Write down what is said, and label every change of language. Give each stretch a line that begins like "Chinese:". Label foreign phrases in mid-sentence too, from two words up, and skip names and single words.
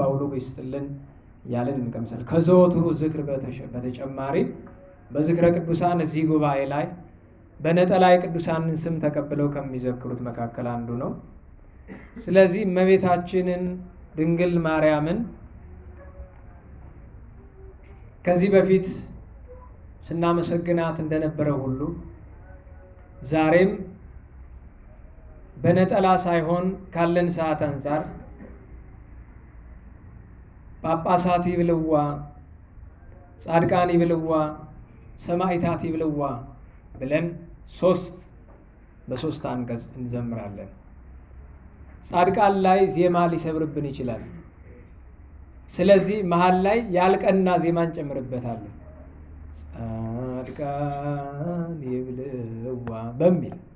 Amharic: አውሎግ ይስጥልን ያለን እንቀምሳለን። ከዘወትሩ ዝክር በተጨማሪ በዝክረ ቅዱሳን እዚህ ጉባኤ ላይ በነጠላ የቅዱሳንን ስም ተቀብለው ከሚዘክሩት መካከል አንዱ ነው። ስለዚህ እመቤታችንን ድንግል ማርያምን ከዚህ በፊት ስናመሰግናት እንደነበረ ሁሉ ዛሬም በነጠላ ሳይሆን ካለን ሰዓት አንጻር
Geez: ጳጳሳት ይብልዋ፣ ጻድቃን ይብልዋ፣ ሰማዕታት ይብልዋ
Amharic: ብለን በሶስት አንቀጽ እንዘምራለን። ጻድቃን ላይ ዜማ ሊሰብርብን ይችላል። ስለዚህ መሃል ላይ ያልቀና ዜማ እንጨምርበታለን።
Geez: ጻድቃን ይብልዋ
Amharic: በሚል